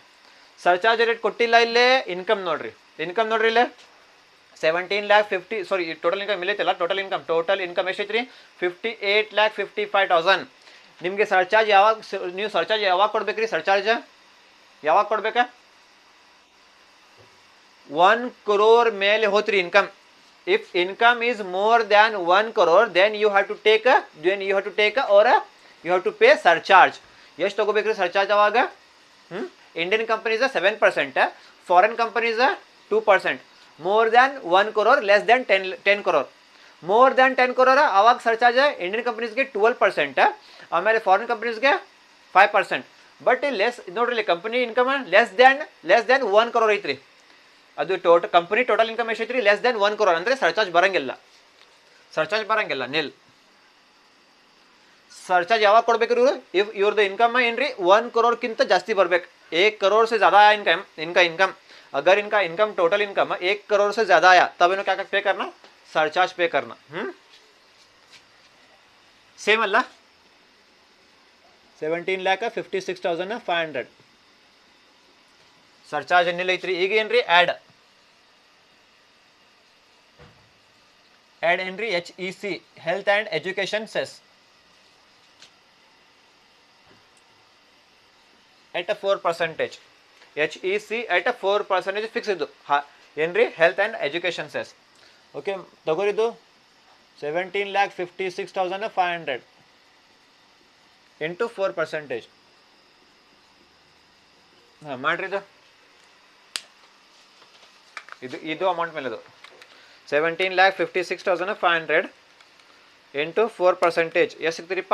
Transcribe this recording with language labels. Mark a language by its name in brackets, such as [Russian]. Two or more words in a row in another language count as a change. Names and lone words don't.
[English] surcharge rate [Kannada] ಕೊಟ್ಟಿಲ್ಲ ಇಲ್ಲೇ, ಇನ್ಕಮ್ ನೋಡ್ರಿ ಇಲ್ಲೇ 17,50,000 [English] total income [Kannada] ಇಲ್ಲೈತಲ್ಲ. [English] total income [Kannada] ಎಷ್ಟೈತ್ರಿ? 58,55,000. ನಿಮಗೆ ಸರ್ಚಾರ್ಜ್ ಯಾವಾಗ ಕೊಡ್ಬೇಕ್ರಿ? ಸರ್ಚಾರ್ಜ್ ಯಾವಾಗ ಕೊಡ್ಬೇಕಾ? 1 crore ಮೇಲೆ ಹೋತ್ರಿ ಇನ್ಕಮ್. [English] if income is more than 1 crore, then you have to pay surcharge. [Kannada] ಎಷ್ಟು ತಗೋಬೇಕ್ರಿ ಸರ್ಚಾರ್ಜ್ ಅವಾಗ? [English] Indian companies [Kannada] 7%, [English] foreign companies [Kannada] 2%. [English] more than 1 crore, less than 10 crore. More than 10 crore ಅವಾಗ surcharge Indian companiesಗೆ 12%, ಆಮೇಲೆ foreign companiesಗೆ 5%. but less [Kannada] ನೋಡ್ರಿ, ಇಲ್ಲಿ [English] company income less than 1 crore [Kannada] ಐತ್ರಿ. ಅದು [English] company total income [Kannada] ಎಷ್ಟೈತ್ರಿ? [English] less than 1 crore [Kannada] ಅಂದರೆ ಸರ್ಚಾರ್ಜ್ ಬರಂಗಿಲ್ಲ. ನಿಲ್. ಸರ್ಚಾರ್ಜ್ ಯಾವಾಗ ಕೊಡ್ಬೇಕ್ರಿ? ಇಫ್ ಇವ್ರದ್ದು ಇನ್ಕಮ್ ಏನ್ರಿ 1 crore ಜಾಸ್ತಿ ಬರ್ಬೇಕು. [Hindi] 1 crore से ज़्यादा आया इनकम अगर इनका इनकम [English] total income [Hindi] 1 crore से ज़्यादा आया, तब इन्होंने क्या पे करना? सरचार्ज पे करना. सेम अल्ला 17,56,500 [Kannada] ಸರ್ಚಾರ್ಜ್ ಎನ್ನಿಲ್ಲ ಐತ್ರಿ. ಈಗ ಏನ್ರಿ? ಆ್ಯಡ್ ಏನ್ರಿ? [English] HEC health and education cess. at a 4%. HEC at a 4% ಫಿಕ್ಸ್ [Kannada] ಇದು ಏನ್ರಿ [English] health and education cess. [Kannada] ಓಕೆ ತಗೋರಿದು 17,56,500 ಇಂಟು 4%. ಹಾಂ ಮಾಡ್ರಿ ಇದು ಅಮೌಂಟ್ ಮೇಲೆ ಅದು 17,56,500 ಇಂಟು 4%. ಎಷ್ಟು ಸಿಗ್ತೀರಿಪ್ಪ?